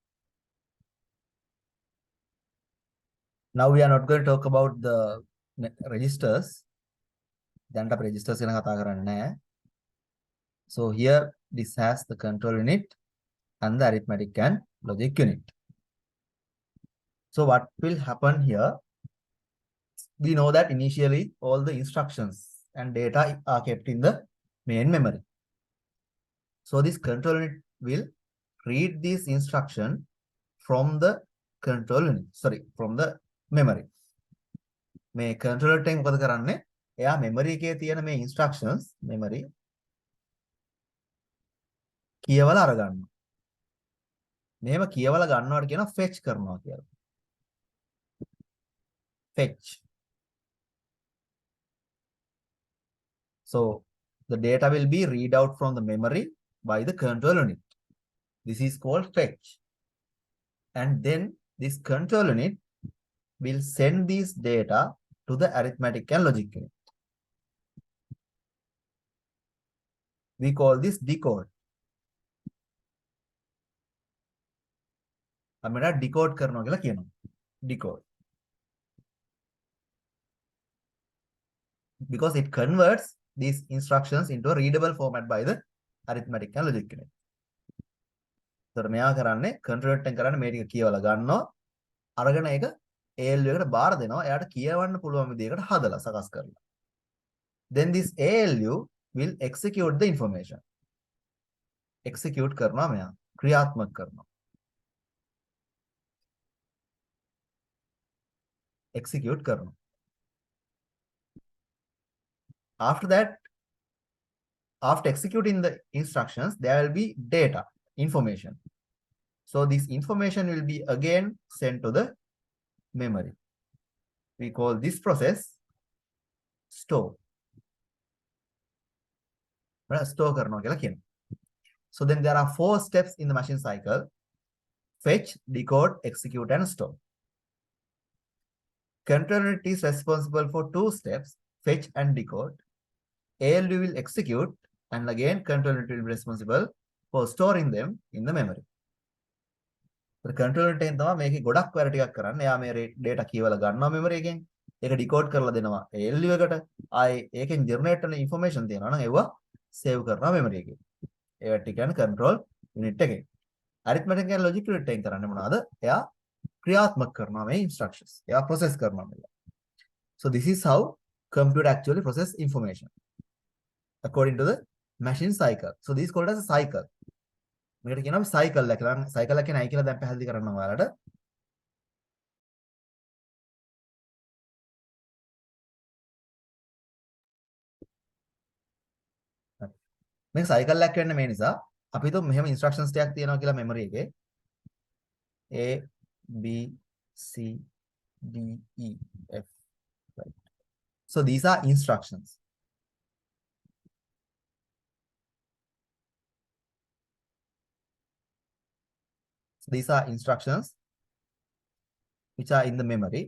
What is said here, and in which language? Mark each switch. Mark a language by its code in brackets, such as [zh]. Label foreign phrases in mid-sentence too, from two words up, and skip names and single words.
[en] Now we are not going to talk about the registers. [si] දැන් අපි registers ගැන කතා කරන්නේ නැහැ. [en] So here this has the control unit and the arithmetic and logic unit. So what will happen here? We know that initially all the instructions and data are kept in the main memory. So this control unit will read this instruction from the control unit, from the memory. [si] මේ controller එකෙන් මොකද කරන්නේ? එයා memory එකේ තියෙන මේ [en] instructions memory [si] කියවලා අරගන්නවා. මෙහෙම කියවලා ගන්නවට කියනවා fetch කරනවා කියලා. [en] Fetch. So the data will be read out from the memory by the control unit. This is called fetch. And then this control unit will send this data to the arithmetic and logic unit. We call this decode. [si] අපිට decode කරනවා කියලා කියනවා. [en] Decode. Because it converts these instructions into a readable format by the arithmetic and logic unit. [si] So මෙයා කරන්නේ control එකෙන් කරන්නේ මේ ටික කියවලා ගන්නවා. අරගෙන ඒක ALU එකට බාර දෙනවා. එයාට කියවන්න පුළුවන් විදිහකට හදලා සකස් කරලා. [en] Then this ALU will execute the information. [si] Execute කරනවා මෙයා. ක්‍රියාත්මක කරනවා. Execute කරනවා. [en] After that, after executing the instructions, there will be data, information. So this information will be again sent to the memory. We call this process store. Right? Store [si] කරනවා කියලා කියන. [en] So then there are 4 steps in the machine cycle: fetch, decode, execute, and store. Control unit is responsible for 2 steps: fetch and decode. ALU will execute, and again control unit will be responsible for storing them in the memory. The control unit [si] එකෙන් තමයි මේකේ ගොඩක් වැඩ ටිකක් කරන්නේ. එයා මේ data කියවලා ගන්නවා memory එකෙන්. ඒක decode කරලා දෙනවා ALU එකට. ආයේ ඒකෙන් generate වෙන information තියෙනවා නම් ඒවා save කරනවා memory එකේ. ඒවට කියන්නේ [en] control unit [si] එකේ. [en] arithmetic and logic unit [si] එකෙන් කරන්නේ මොනවද? එයා ක්‍රියාත්මක කරනවා මේ instructions. එයා process කරනවා මේක. [en] So this is how computer actually process information according to the machine cycle. So this is called as a cycle. [si] මේකට කියනවා cycle එක. cycle එක නයි කියලා දැන් පැහැදිලි කරන්නම් ඔයාලට. මේක cycle එකක් වෙන්නේ මේ නිසා අපි හිතමු මෙහෙම instructions ටිකක් තියෙනවා කියලා memory එකේ A B C D E F, right? [en] So these are instructions. So these are instructions which are in the memory.